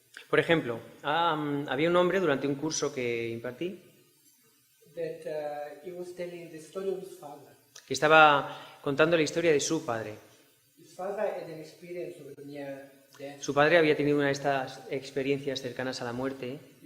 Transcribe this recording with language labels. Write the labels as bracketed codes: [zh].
[es] Por ejemplo, había un hombre durante un curso que impartí [en] that he was telling the story of his father. [es] que estaba contando la historia de su padre. [en] His father had an experience of near death. [es] Su padre había tenido una de estas experiencias cercanas a la muerte.